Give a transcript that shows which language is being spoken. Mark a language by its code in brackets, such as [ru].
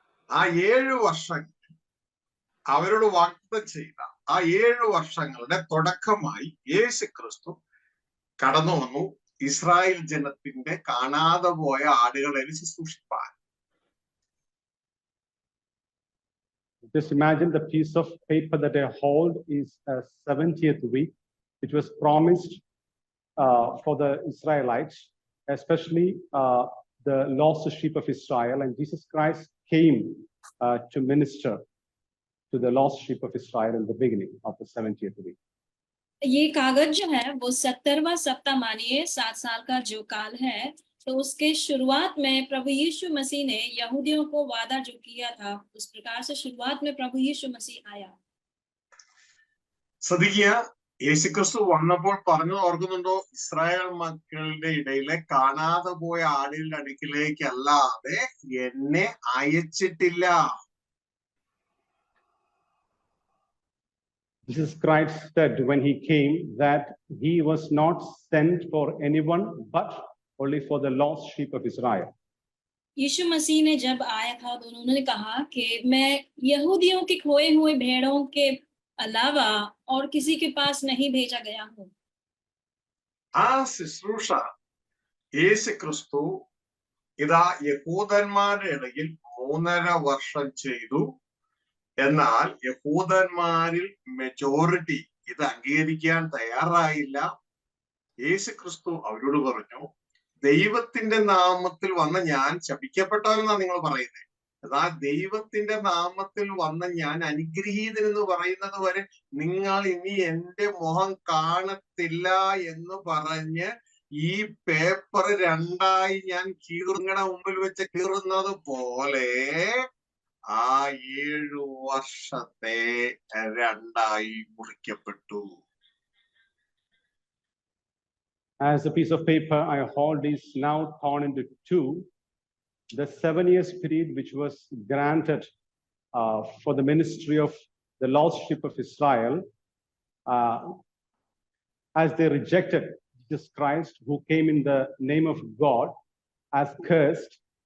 [ml] ആ 7 വർഷങ്ങൾ അവരോട് വാഗ്ദത്തം ചെയ്ത ആ 7 വർഷങ്ങളുടെ തുടക്കമായി യേശു ക്രിസ്തു കടന്നു വന്നു ഇസ്രായേൽ ജനത്തിന്റെ കാണാതെ പോയ ആടുകളെ ശുശ്രൂഷിപ്പാൻ. [en] Just imagine the piece of paper that I hold is a 70th week, which was promised for the Israelites, especially the lost sheep of Israel. And Jesus Christ came to minister to the lost sheep of Israel in the beginning of the 70th week. [hi] ये कागज जो है वो 70वां सप्ताह मानिए 7 साल का जो काल है, तो उसके शुरुआत में प्रभु यीशु मसीह ने यहूदियों को वादा जो किया था, उस प्रकार से शुरुआत में प्रभु यीशु मसीह आया. [ml] ശ്രദ്ധിക്കുക, യേശുക്രിസ്തു വന്നപ്പോൾ പറഞ്ഞു ഓർക്കുന്നുണ്ടോ? ഇസ്രായേൽ മക്കളുടെ ഇടയിലെ കാണാതെ പോയ ആടുകളുടെ അടുക്കിലേക്ക് അല്ലാതെ എന്നെ അയച്ചിട്ടില്ല. [en] Jesus Christ said when he came that he was not sent for anyone but only for the lost sheep of Israel. [hi] यीशु मसीह ने जब आया था तो उन्होंने कहा कि मैं यहूदियों के खोए हुए भेड़ों के अलावा और किसी के पास नहीं भेजा गया हूँ. [ml] ആ ശുശ്രൂഷ യേശു ക്രിസ്തു ഇതാ യഹൂദന്മാരുടെ ഇടയിൽ 3.5 വർഷം ചെയ്തു. എന്നാൽ യഹൂദന്മാരിൽ മെജോറിറ്റി ഇത് അംഗീകരിക്കാൻ തയ്യാറായില്ല. യേശു ക്രിസ്തു അവരോട് പറഞ്ഞു, ദൈവത്തിന്റെ നാമത്തിൽ വന്ന ഞാൻ ശപിക്കപ്പെട്ടവനെന്നാ നിങ്ങൾ പറയുന്നത്. അതാ ദൈവത്തിന്റെ നാമത്തിൽ വന്ന ഞാൻ അനുഗ്രഹീതനെന്ന് പറയുന്നത് വരെ നിങ്ങൾ ഇനി എന്റെ മുഖം കാണത്തില്ല എന്ന് പറഞ്ഞ് ഈ പേപ്പർ 2ആയി ഞാൻ നിങ്ങളുടെ മുമ്പിൽ വെച്ച് കീറുന്നത് പോലെ ആ 7 വർഷത്തെ 2ആയി മുറിക്കപ്പെട്ടു. [en] As a piece of paper I hold is now torn into 2. The 7 years period which was granted for the ministry of the lost sheep of Israel, as they rejected Jesus Christ, who came in the name of God, as cursed.